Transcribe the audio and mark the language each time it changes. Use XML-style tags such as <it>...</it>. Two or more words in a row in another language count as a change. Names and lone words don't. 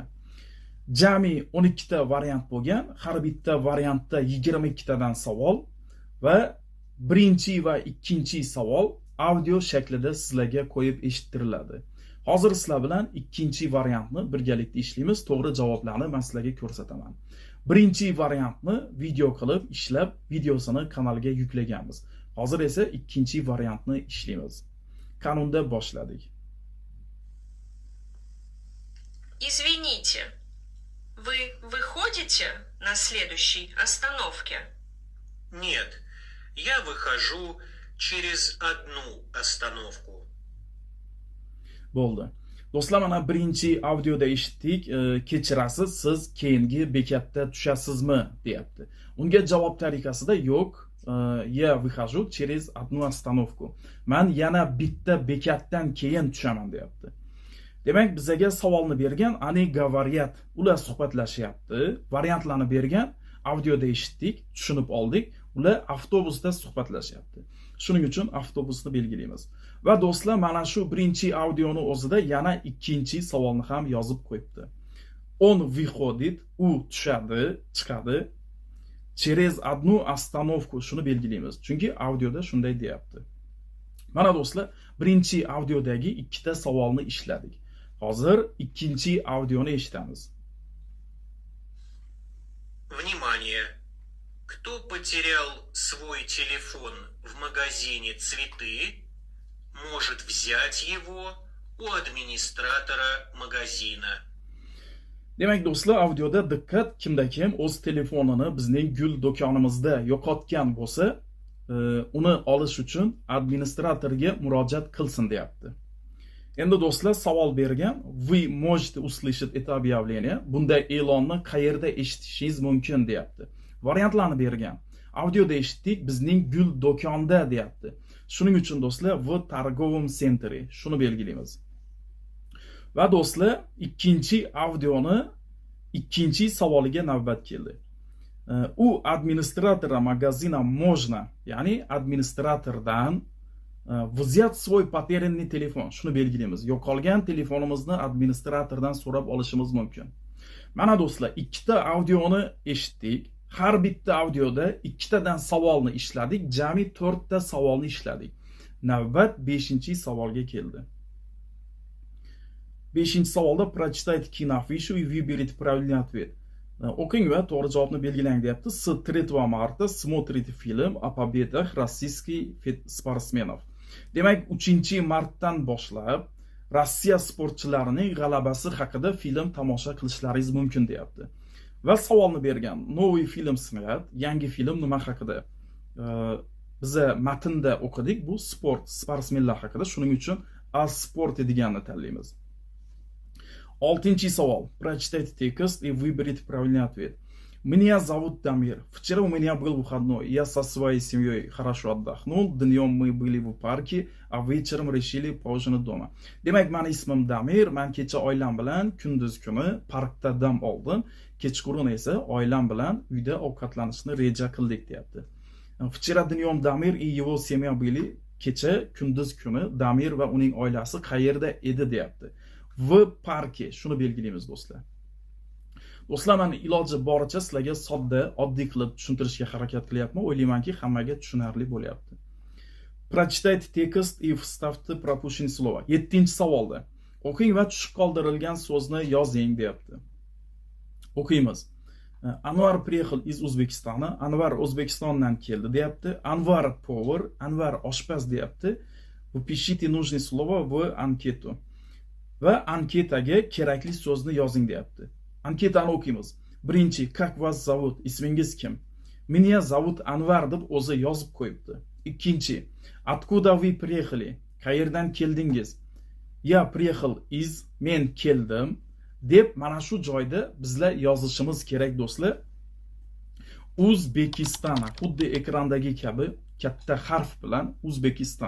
<uz>Jami 12 ta variant bo'lgan, har bitta variantda 22 tadan savol va birinchi va ikkinchi savol audio shaklida sizlarga qo'yib eshittiriladi. Hozir sizlar bilan ikkinchi variantni birgalikda ishlaymiz. To'g'ri javoblarni men sizlarga ko'rsataman. Birinchi variantni video qilib ishlab, videosini kanalga yuklaganmiz. Hozir esa ikkinchi variantni ishlaymiz. Qanunda boshladik.</uz> <ru>Извините, вы выходите на следующей остановке? Нет, я выхожу через одну остановку.</ru> <uz>Bo'ldi. Do'stlar, mana birinchi audioda eshitdik. Kechirasiz, siz keyingi bekatda tushasizmi deyapti. Unga javob tariqasida yo'q,</uz> <ru>я выхожу через одну остановку.</ru> <uz>Men yana bitta bekatdan keyin tushaman deyapti. Demak, bizga savolni bergan, ani говорят, ular suhbatlashyapti. Variantlarni bergan, audioda eshitdik, tushunib oldik. Ular avtobusda suhbatlashyapti. Shuning uchun avtobusni belgilaymiz. Va do'stlar, mana shu birinchi audioni o'zida yana ikkinchi savolni ham yozib qo'yibdi.</uz> <ru>Он выходит,</ru> <uz>u tushadi, chiqadi.</uz> <ru>Через одну остановку</ru> <uz>shuni belgilaymiz. Chunki audioda shunday deyapti. Mana do'stlar, birinchi audiodagi ikkita savolni ishladik. Hozir ikkinchi audioni eshitamiz.</uz> <ru>Внимание! Кто потерял свой телефон в магазине «Цветы», может взять его у администратора магазина.</ru> <uz>Demak do'stlar, audioda diqqat, kimda kim o'z telefonini bizning gul do'konimizda yo'qotgan bo'lsa, uni olish uchun administratorga murojaat qilsin deyapti. Endi do'stlar, savol bergan,</uz> <ru>вы можете услышать это объявление,</ru> <uz>bunday e'lonni qayerda eshitishingiz mumkin deyapti. Variantlarni bergan. Audioda eshitdik, bizning gul do'konda deyapti. Shuning uchun do'stlar,</uz> <ru>в торговом центре</ru> <uz>shuni belgilaymiz. Va do'stlar, ikkinchi audioni ikkinchi savoliga navbat keldi.</uz> <ru>U администратора магазина можно,</ru> <uz>ya'ni administratordan</uz> <ru>взять свой потерянный телефон</ru> <uz>shuni belgilaymiz. Yo'qolgan telefonimizni administratordan so'rab olishimiz mumkin. Mana do'stlar, ikkita audioni eshitdik. Har bitta audioda ikkitadan savolni ishladik, jami 4 ta savolni ishladik. Navbat 5-savolga keldi. 5-savolda</uz> <ru>прочитайте киноафишу и выберите правильный ответ.</ru> <uz>O'qing va to'g'ri javobni belgilang deyapti.</uz> <ru>С 3 марта смотрите фильм о победах российских спортсменов.</ru> <uz>Demak, 3-martdan boshlab Rossiya sportchilarining g'alabasi haqida film tomosha qilishlaringiz mumkin deyapti. Va savolni bergan,</uz> <ru>новый фильм снят,</ru> <uz>yangi film nima haqida? Biza matnda o'qidik, bu sportsmenlar haqida, shuning uchun sport deganini tanlaymiz. 6-savol.</uz> <ru>Прочитайте текст и выберите правильный ответ. Меня зовут Дамир. Вчера у меня был выходной. Я со своей семьей хорошо отдохнул. Днем мы были в парке, а вечером решили поужинать дома.</ru> <uz>Demak, meni ismim Damir. Men kecha oilam bilan kunduz kuni parkda dam oldim. Kechqurun esa oilam bilan uyda ovqatlanishni reja qildik deyapti.</uz> <ru>Вчера днем Дамир и его семья были.</ru> <uz>Kecha kunduz kuni Damir va uning oilasi qayerda edi deyapti.</uz> <ru>В парке</ru> <uz>shuni belgilaymiz do'stlar. Do'stlar, men iloji boricha sizlarga sodda, oddiy qilib tushuntirishga harakat qilyapman. O'ylaymanki, hammaga tushunarli bo'lyapti.</uz> <ru>Прочитайте текст и вставьте пропущенные слова.</ru> <uz>7-savolda. O'qing va tushib qoldirilgan so'zni yozing deyapti.</uz> <ru>O'qiymiz. Anvar приехал из O'zbekistona.</ru> <uz>Anvar O'zbekistondan keldi deyapti. Anvar повар, Anvar oshpaz deyapti.</uz> <ru>Впишите нужные слова в анкету.</ru> <uz>Va anketaga kerakli so'zni yozing deyapti. Anketani o'qiymiz. Birinchi,</uz> <ru>как вас зовут?</ru> <uz>Ismingiz kim?</uz> <ru>Меня зовут</ru> <uz>Anvar deb o'zi yozib qo'yibdi. Ikkinchi,</uz> <ru>откуда вы приехали?</ru> <uz>Qayerdan keldingiz?</uz> <ru>Я приехал из,</ru> <uz>men keldim deb mana shu joyda bizlar yozishimiz kerak do'stlar. Uzbekistan, xuddi ekrandagi kabi katta harf bilan Uzbekistan.</uz>